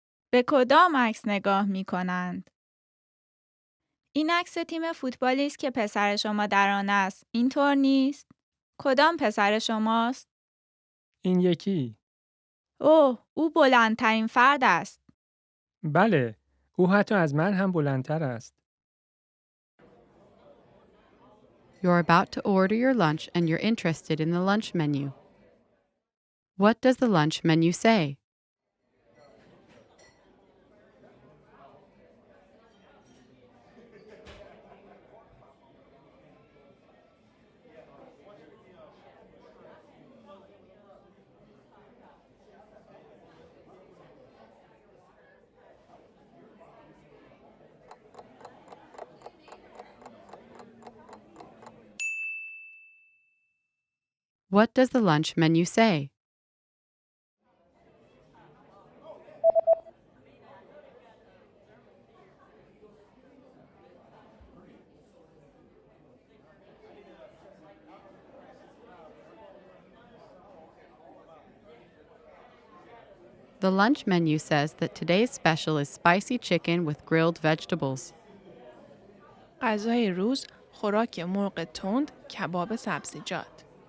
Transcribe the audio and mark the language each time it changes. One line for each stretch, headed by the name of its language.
Persian: به کدام عکس نگاه می کنند؟ این عکس تیم فوتبالی است که پسر شما در آن است. اینطور نیست؟ کدام پسر شماست؟ این یکی. اوه، او بلندترین فرد است. بله، او حتی از من هم بلندتر است.
English: You're about to order your lunch and you're interested in the lunch menu. What does the lunch menu say? What does the lunch menu say? The lunch menu says that today's special is spicy chicken with grilled vegetables.
Persian: غذای روز خوراک مرغ تند کباب سبزیجات.